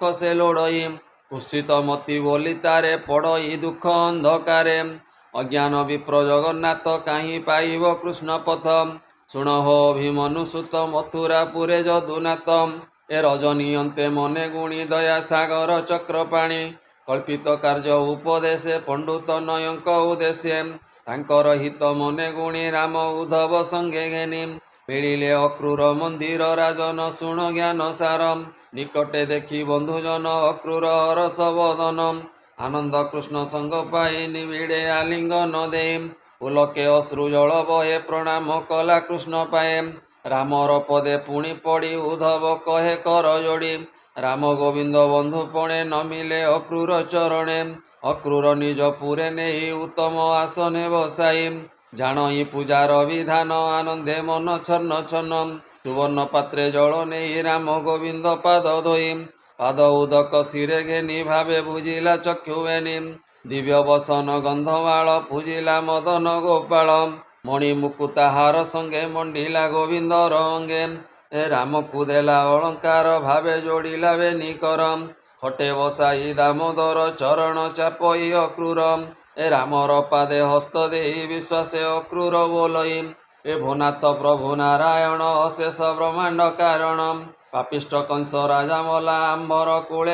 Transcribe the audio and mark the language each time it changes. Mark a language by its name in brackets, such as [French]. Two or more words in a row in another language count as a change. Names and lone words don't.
[Odia] ସେ ଲୋଡ଼ଇ କୁତ୍ସିତ ମତି ବୋଲି ତାରେ ପଡ଼ଇ ଦୁଖ ଅନ୍ଧକାରେ ଅଜ୍ଞାନ ବିପ୍ର ଜଗନ୍ନାଥ କହିଁ ପାଇବ କୃଷ୍ଣ ପଥ ଶୁଣ ହୋ ଭୀମନୁ ସୁତ ମଥୁରା ପୁରେ ଜଦୁନାଥ ଏ ରଜନୀ ଅନ୍ତେ ମନେ ଗୁଣି ଦୟା ସାଗର ଚକ୍ରପାଣି କଳ୍ପିତ କାର୍ଯ୍ୟ ଉପଦେଶେ ପଣ୍ଡିତ ନୟଙ୍କ ଉଦ୍ଦେଶ୍ୟେ ତାଙ୍କର ହିତ ମନେ ଗୁଣି ରାମ ଉଦ୍ଧବ ସଙ୍ଗେ ଘେନି ମିଳିଲେ ଅକ୍ରୂର ମନ୍ଦିର ରାଜନ ଶୁଣ ଜ୍ଞାନ ସାର ନିକଟେ ଦେଖି ବନ୍ଧୁଜନ ଅକ୍ରୂର ହରସ ବଦନ ଆନନ୍ଦ କୃଷ୍ଣ ସଙ୍ଗ ପାଇ ନିବିଡ଼େ ଆଲିଙ୍ଗନ ଦେ ପୁଲକେ ଅଶ୍ରୁ ଜଳ ବହେ ପ୍ରଣାମ କଲା କୃଷ୍ଣ ପାଏ ରାମର ପଦେ ପୁଣି ପଡ଼ି ଉଦ୍ଧବ କହେ କର ଯୋଡ଼ି ରାମ ଗୋବିନ୍ଦ ବନ୍ଧୁ ପଣେ ନ ମିଳେ ଅକ୍ରୂର ଚରଣେ ଅକ୍ରୂର ନିଜ ପୁରେ ନହିଁ ଉତ୍ତମ ଆସନେ ବସାଇ ଜାଣଇ ପୂଜାର ବିଧାନ ଆନନ୍ଦେ ମନ ଛନ୍ନ ଛନ୍ନ ସୁବର୍ଣ୍ଣ ପାତ୍ରେ ଜଳ ନହିଁ ରାମ ଗୋବିନ୍ଦ ପାଦ ଧୋଇ ପାଦ ଉଦକ ଶିରେ ଘେନି ଭାବେ ଭୁଜିଲା ଚକ୍ଷୁବେଣି ଦିବ୍ୟ ବସନ ଗନ୍ଧମାଲ ପୂଜିଲା ମଦନ ଗୋପାଳ ମଣି ମୁକୁତା ହାର ସଙ୍ଗେ ମଣ୍ଡିଲା ଗୋବିନ୍ଦ ରଙ୍ଗେ ଏ ରାମକୁ ଦେଲା ଅଳଙ୍କାର ଭାବେ ଯୋଡ଼ିଲା ବେନି କରମ୍ ଖଟେ ବସାଇ ଦାମୋଦର ଚରଣ ଚାପଇ ଅକ୍ରୂର ଏ ରାମର ପାଦେ ହସ୍ତ ଦେଇ ବିଶ୍ୱାସେ ଅକ୍ରୂର ବୋଲଇ ଏ ଭୁନାଥ ପ୍ରଭୁ ନାରାୟଣ ଅଶେଷ ବ୍ରହ୍ମାଣ୍ଡ କାରଣ ପାପିଷ୍ଟ କଂସ ରାଜା ମଲା ଆମ୍ଭର କୂଳେ